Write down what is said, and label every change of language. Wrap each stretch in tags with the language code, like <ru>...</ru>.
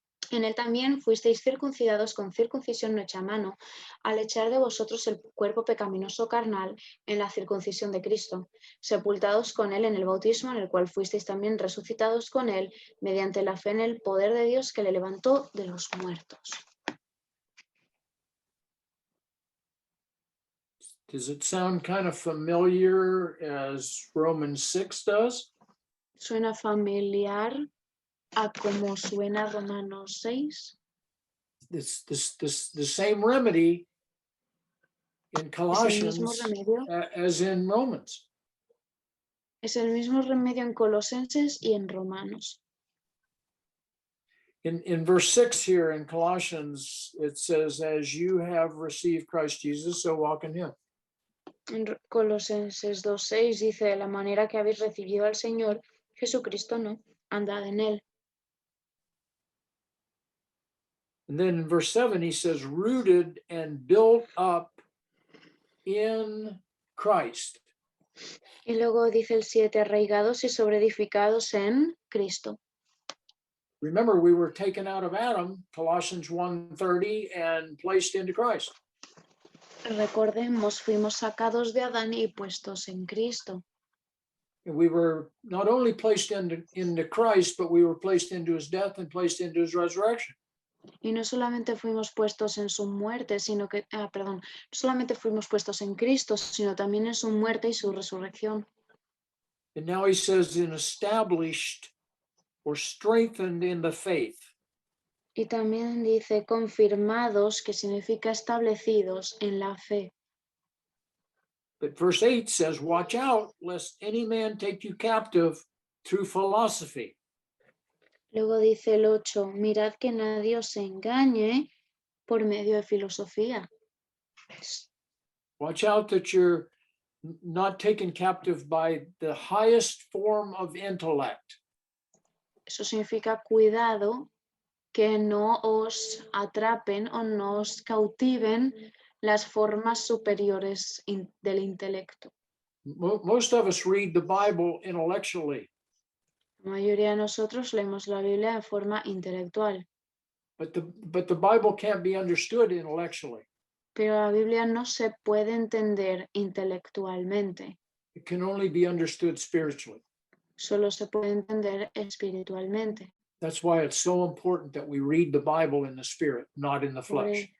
<es>En él también fuisteis circuncidados con circuncisión no hecha a mano, al echar de vosotros el cuerpo pecaminoso carnal en la circuncisión de Cristo, sepultados con él en el bautismo, en el cual fuisteis también resucitados con él, mediante la fe en el poder de Dios que le levantó de los muertos.</es> <en>Does it sound kind of familiar as Romans 6 does?</en> <es>¿Suena familiar a como suena Romanos 6?</es> <en>The same remedy in</en> <es>Es el mismo</es> <en>Colossians</en> <es>remedio.</es> <en>as in Romans.</en> <es>Es el mismo remedio en Colosenses y en Romanos.</es> <en>In verse 6 here in Colossians, it says, as you have received Christ Jesus, so walk in him.</en> <es>En Colosenses 2:6 dice: de la manera que habéis recibido al Señor Jesucristo, no, andad en él.</es> <en>And then in verse 7, he says, rooted and built up in Christ.</en> <es>Y luego dice el 7, arraigados y sobreedificados en Cristo.</es> <en>Remember, we were taken out of Adam, Colossians 1:30, and placed into Christ.</en> <es>Recordemos, fuimos sacados de Adán y puestos en Cristo.</es> <en>And we were not only placed into Christ, but we were placed into his death and placed into his resurrection.</en> <es>Y no solamente fuimos puestos en su muerte, sino que, no solamente fuimos puestos en Cristo, sino también en su muerte y su resurrección.</es> <en>And now he says, in established or strengthened in the faith.</en> <es>Y también dice confirmados, que significa establecidos en la fe.</es> <en>But verse 8 says, watch out lest any man take you captive through philosophy.</en> <es>Luego dice el 8, mirad que nadie os engañe por medio de filosofía.</es> <en>Watch out that you're not taken captive by the highest form of intellect.</en> <es>Eso significa cuidado que no os atrapen o no os cautiven las formas superiores del intelecto.</es> <en>Most of us read the Bible intellectually.</en> <es>La mayoría de nosotros leemos la Biblia de forma intelectual,</es> <en>But the Bible can't be understood intellectually.</en> <es>pero la Biblia no se puede entender intelectualmente. It can only be understood spiritually. solo se puede entender espiritualmente.</es> <en>That's why it's so important that we read the Bible in the spirit, not in the flesh.</en>